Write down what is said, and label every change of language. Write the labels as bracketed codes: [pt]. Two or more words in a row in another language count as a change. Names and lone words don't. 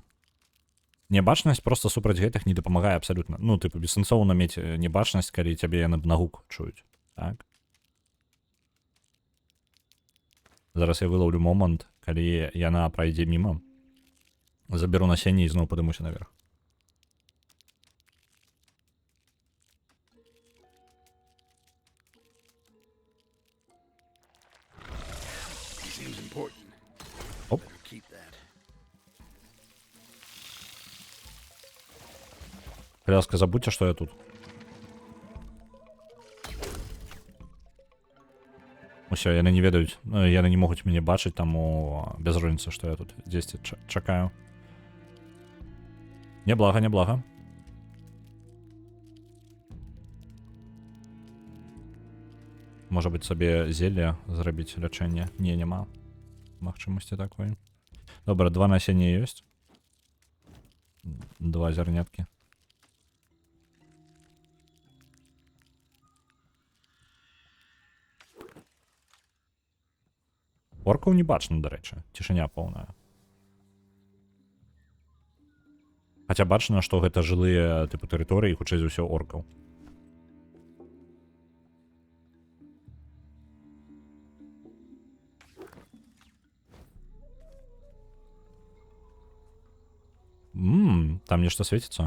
[be] Небачнасць просто супраць гэтых не дапамагае абсалютна. Ну, тыпу, бессэнсоўна мець небачнасць, калі цябе яны на гук чуюць. Так? Зараз я вылаўлю момант, калі яна прайдзе міма. Заберу насенне і зноў падымуся наверх. [en] Seems important. Оп. Better keep that. [be] Кляска, забудьте, што я тут. Усё, яны не ведаюць. Яны не могуць мяне бачыць, таму без розніцы, што я тут дзесьці чакаю. Няблага, няблага. [uk] Може бути собі зілля зробити лечення. Ні, нема магчимості такої. Добре, 2 насіння є. 2 зернятки. Орков не бачно, до речі. Тишиня повна. [be] Хаця бачно, што гэта жылыя типу тэрыторыі, хутчэй за ўсё оркаў. Там нешта свеціцца.